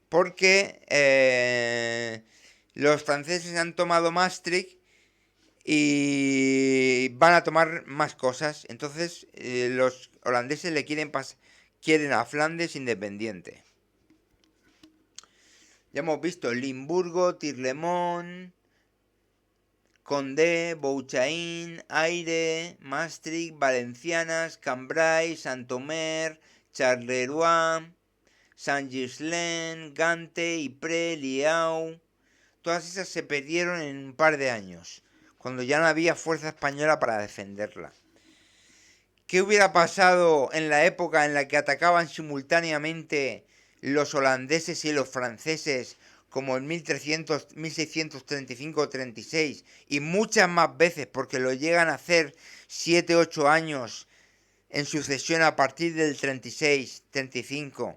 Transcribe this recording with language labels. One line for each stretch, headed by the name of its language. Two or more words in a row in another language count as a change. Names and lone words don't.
Spanish: Porque los franceses han tomado Maastricht y van a tomar más cosas. Entonces los holandeses le quieren a Flandes independiente. Ya hemos visto Limburgo, Tirlemont, Condé, Bouchain, Aire, Maastricht, Valencianas, Cambrai, Saint-Omer, Charleroi, Saint-Ghislain, Gante, Ypres, Lieau. Todas esas se perdieron en un par de años, cuando ya no había fuerza española para defenderla. ¿Qué hubiera pasado en la época en la que atacaban simultáneamente los holandeses y los franceses, como en 1635-36, y muchas más veces, porque lo llegan a hacer 7-8 años en sucesión a partir del 36-35?